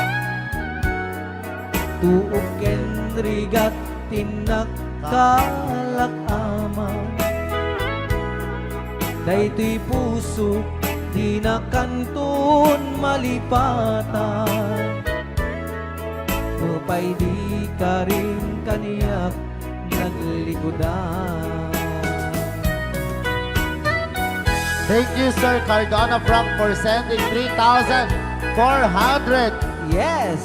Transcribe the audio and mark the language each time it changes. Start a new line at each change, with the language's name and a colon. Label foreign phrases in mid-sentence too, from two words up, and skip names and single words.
Iloko: Tuok ken rigat tinagkalak amang. Daytoy puso di na kanton malipatan. Nupay di ka rin kaniyak naglikodan.
English: Thank you, Sir Cardona Frank, for sending 3,400 Yes!